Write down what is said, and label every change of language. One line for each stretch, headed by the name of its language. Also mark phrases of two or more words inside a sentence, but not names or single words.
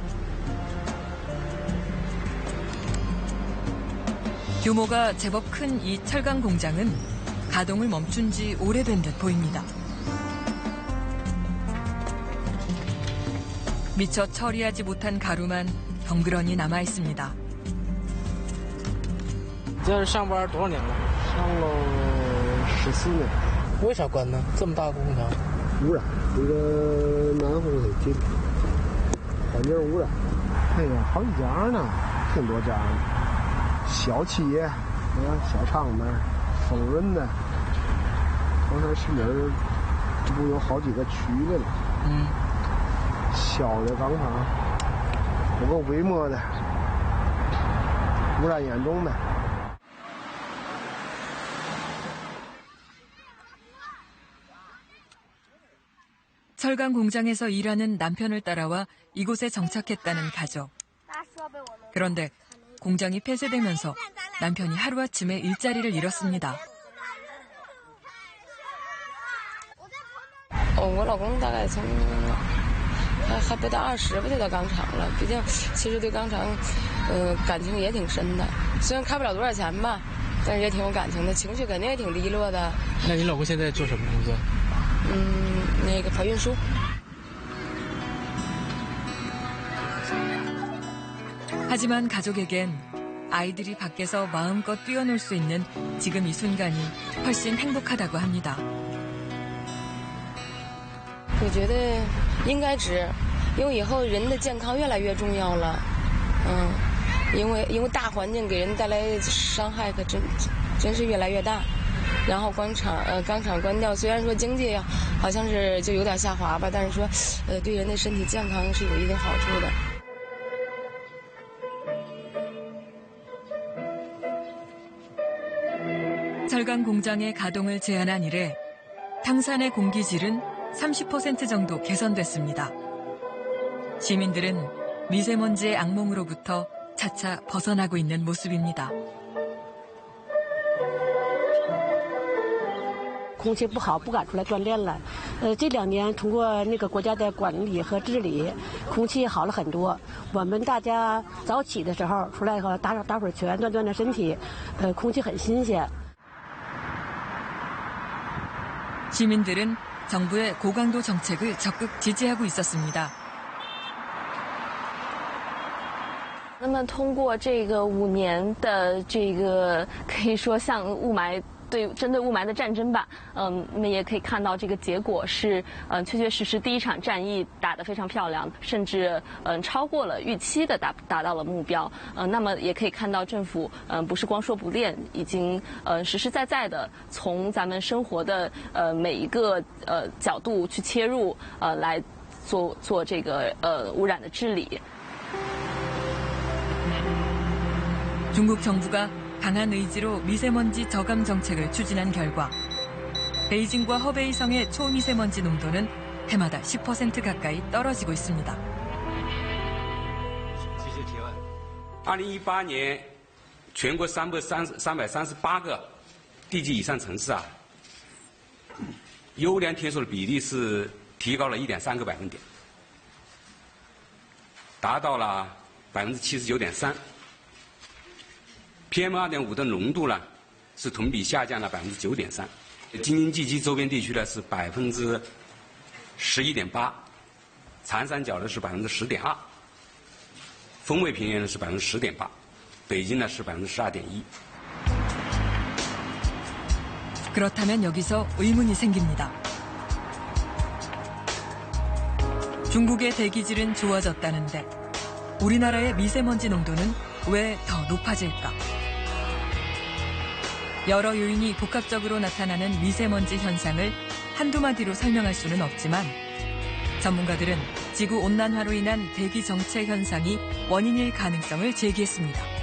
Korean: 규모가 제법 큰 이 철강 공장은 가동을 멈춘 지 오래된 듯 보입니다. 미처 처리하지 못한 가루만 덩그러니 남아 있습니다.
Chinese: 这是上班多少年了？上了14年。为啥关呢？这么大的工厂？污染，这个南风很紧，环境污染。哎呀，好几家呢，挺多家呢。小企业你看小厂子、丰润的，黄山市里儿这不有好几个区的了。小的钢厂，有个微末的，污染严重的。
Korean: 철강 공장에서 일하는 남편을 따라와 이곳에 정착했다는 가족. 그런데 공장이 폐쇄되면서 남편이 하루아침에 일자리를 잃었습니다.
Chinese: 我老公大概从还不到20吧就到钢厂了，毕竟其实对钢厂感情也挺深的，虽然开不了多少钱吧，但是也挺有感情的，情绪肯定也挺低落的。那你老公现在做什么工作？那个跑运输。
Korean: 하지만 가족에겐 아이들이 밖에서 마음껏 뛰어놀 수 있는 지금 이 순간이 훨씬 행복하다고 합니다.
Chinese: 我觉得应该值，因为以后人的健康越来越重要了。因为大环境给人带来伤害可真是越来越大。然后钢厂关掉，虽然说经济好像是就有点下滑吧，但是说对人的身体健康是有一定好处的。
Korean: 철강 공장의 가동을 제한한 이래 탕산의 공기질은 30% 정도 개선됐습니다. 시민들은 미세먼지의 악몽으로부터 차차 벗어나고 있는 모습입니다.
Chinese: 空气不好，不敢出来锻炼了。这2年通过那个国家的管理和治理，空气好了很多。我们大家早起的时候出来以后打会儿拳，锻炼身体，空气很新鲜。
Korean: 시민들은 정부의 고강도 정책을 적극 지지하고 있었습니다.
Chinese: 那么通过这个5年的这个可以说像雾霾针对雾霾的战争吧，那么也可以看到这个结果是确确实实第一场战役打得非常漂亮，甚至超过了预期的达到了目标。那么也可以看到政府不是光说不练，已经实实在在的从咱们生活的每一个角度去切入来做这个污染的治理。
Korean: 중국 정부가 강한 의지로 미세먼지 저감 정책을 추진한 결과 베이징과 허베이성의 초미세먼지 농도는 해마다 10% 가까이 떨어지고 있습니다.
Chinese: 2018 年全国338个地级以上城市优良天数的比例是提高了1.3个百分点，达到了79.3%。 PM2.5 的浓度呢，是同比下降了9.3%。京津冀及周边地区呢是11.8%，长三角呢是10.2%，丰渭平原呢是10.8%，北京呢是12.1%。
Korean: 그렇다면 여기서 의문이 생깁니다. 중국의 대기질은 좋아졌다는데 우리나라의 미세먼지 농도는 왜 더 높아질까? 여러 요인이 복합적으로 나타나는 미세먼지 현상을 한두 마디로 설명할 수는 없지만 전문가들은 지구온난화로 인한 대기 정체 현상이 원인일 가능성을 제기했습니다.